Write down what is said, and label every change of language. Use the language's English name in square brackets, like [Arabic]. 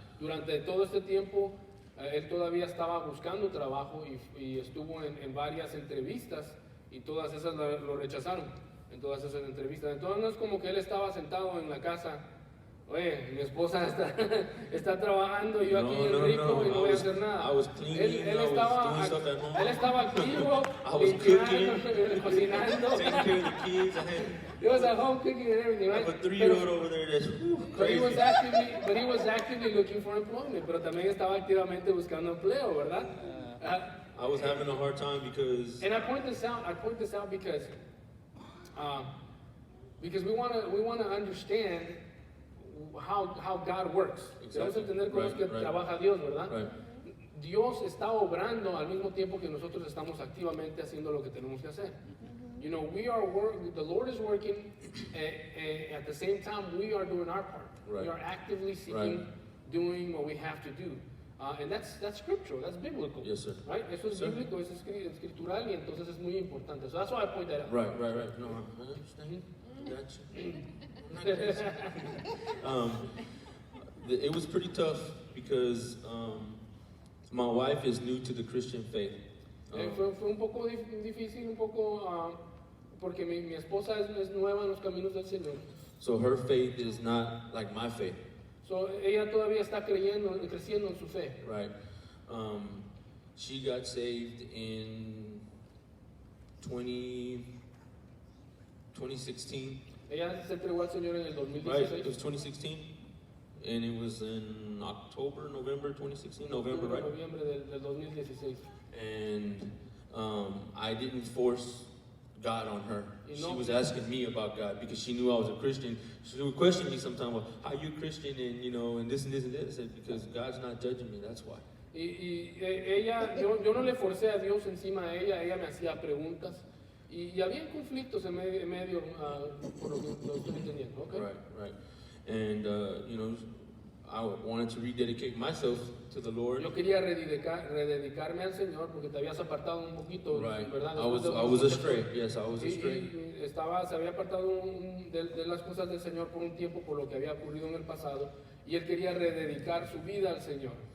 [Spanish] Durante todo este tiempo, él todavía estaba buscando trabajo y estuvo en varias entrevistas y todas esas lo rechazaron en todas esas entrevistas. Entonces no es como que él estaba sentado en la casa. Oye, mi esposa está trabajando y yo aquí rico y no voy a hacer nada. Él estaba activo, limpiando, cocinando. [English] He was at home cooking and everything, right? I have a 3-year-old over there that's crazy. But he was actively looking for employment, [Spanish] pero también estaba activamente buscando empleo, ¿verdad? [English] I was having a hard time because. And I point this out because we want to understand how God works. [Spanish] Debemos entender cómo es que trabaja Dios, ¿verdad? [English] Right. [Spanish] Dios está obrando al mismo tiempo que nosotros estamos activamente haciendo lo que tenemos que hacer. [English] You know, the Lord is working, at the same time we are doing our part. Right. We are actively seeking, doing what we have to do. And that's scriptural, that's biblical. Yes, sir. Right? [Spanish] Eso es bíblico, es escritural y entonces es muy importante. [English] So that's why I point that out. Right. No, I understand. It was pretty tough because my wife is new to the Christian faith. [Spanish] Fue un poco difícil, porque mi esposa es nueva en los caminos del Señor. [English] So her faith is not like my faith. [Spanish] So ella todavía está creciendo en su fe. [English] Right. She got saved in 2016. [Spanish] Ella se entregó al Señor en el 2016. [English] Right, it was 2016. And it was in November 2016? November, right? [Spanish] Noviembre del 2016. [English] And I didn't force God on her. She was asking me about God because she knew I was a Christian. She would question me sometimes, well, how are you Christian and and this and this and this? I said, because God's not judging me, that's why. [Spanish] Yo no le forcé a Dios encima a ella me hacía preguntas y había conflictos en medio por lo que lo estoy entendiendo, okay? [English] Right. And I wanted to rededicate myself to the Lord. [Spanish] Yo quería rededicarme al Señor porque te habías apartado un poquito, [English] Right. [Spanish] ¿verdad? [English] I was astray. Yes, I was astray. [Spanish] Se había apartado de las cosas del Señor por un tiempo por lo que había ocurrido en el pasado y él quería rededicar su vida al Señor.